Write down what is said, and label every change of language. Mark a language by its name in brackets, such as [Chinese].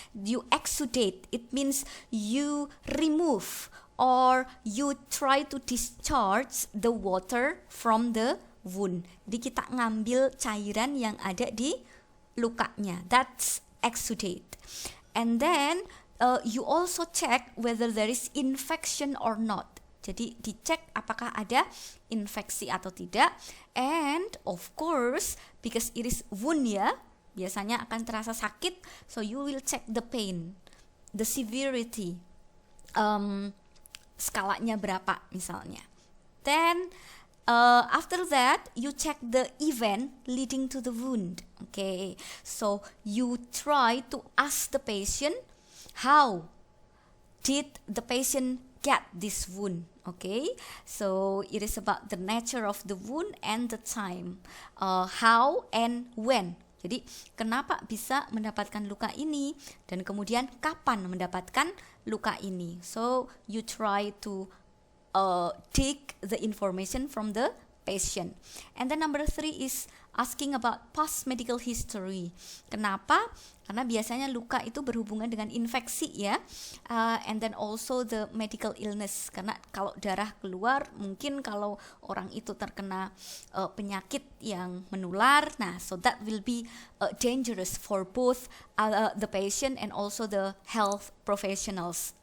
[English] You exudate, it means you remove or you try to discharge the water from the wound. [Indonesian] Jadi kita ngambil cairan yang ada di lukanya. [English] That's exudate. And then you also check whether there is infection or not. [Indonesian] Jadi dicek apakah ada infeksi atau tidak. [English] And of course, because it is wound ya, [Indonesian] biasanya akan terasa sakit. [English] So you will check the pain, the severity, [Indonesian] skalanya berapa misalnya. [English] Then after that, you check the event leading to the wound. Okay, so you try to ask the patient, how did the patient get this wound? Okay, so it is about the nature of the wound and the time, how and when. [Indonesian] Jadi kenapa bisa mendapatkan luka ini dan kemudian kapan mendapatkan luka ini. [English] So you try to take the information from the patient. And then number 3 is asking about past medical history. [Indonesian] Kenapa? Karena biasanya luka itu berhubungan dengan infeksi ya. [English] And then also the medical illness. [Indonesian] Karena kalau darah keluar, mungkin kalau orang itu terkena penyakit yang menular. [English] Nah, so that will be dangerous for both the patient and also the health professionals.